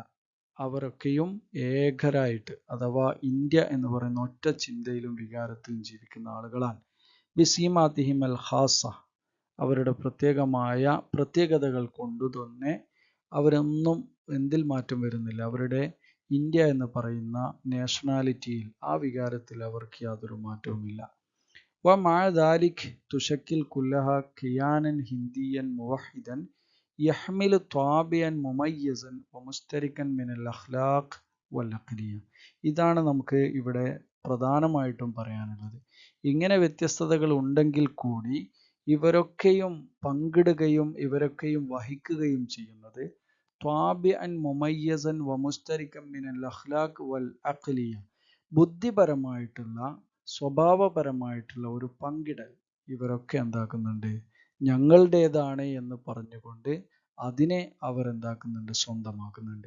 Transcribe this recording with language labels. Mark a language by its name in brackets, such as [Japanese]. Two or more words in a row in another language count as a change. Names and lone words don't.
[Malayalam] അവരൊക്കെയും ഏകരായിട്ട്, അഥവാ ഇന്ത്യ എന്ന് പറയുന്ന ഒറ്റ ചിന്തയിലും വികാരത്തിലും ജീവിക്കുന്ന ആളുകളാണ്. [Arabic] بسماتهم الخاصة, [Malayalam] അവരുടെ പ്രത്യേകതകൾ കൊണ്ടു തന്നെ അവരൊന്നും എന്തിൽ മാറ്റം വരുന്നില്ല. അവരുടെ ഇന്ത്യ എന്ന് പറയുന്ന നാഷണാലിറ്റിയിൽ, ആ വികാരത്തിൽ അവർക്ക് യാതൊരു മാറ്റവുമില്ല. [Arabic] ومع ذلك تشكل كلها كيانا هنديا موحدا يحمل طابعا مميزا ومشتركا من الأخلاق والعقلية. [Malayalam] ഇതാണ് നമുക്ക് ഇവിടെ പ്രധാനമായിട്ടും പറയാനുള്ളത്. ഇങ്ങനെ വ്യത്യസ്തതകൾ ഉണ്ടെങ്കിൽ കൂടി ഇവരൊക്കെയും പങ്കിടുകയും ഇവരൊക്കെയും വഹിക്കുകയും ചെയ്യുന്നത് [Arabic] طابعا مميزا ومشتركا من الأخلاق والعقلية, [Malayalam] ബുദ്ധിപരമായിട്ടുള്ള സ്വഭാവപരമായിട്ടുള്ള ഒരു പങ്കിടൽ ഇവരൊക്കെ എന്താക്കുന്നുണ്ട്, ഞങ്ങളുടേതാണ് എന്ന് പറഞ്ഞുകൊണ്ട് അതിനെ അവരെന്താക്കുന്നുണ്ട്, സ്വന്തമാക്കുന്നുണ്ട്.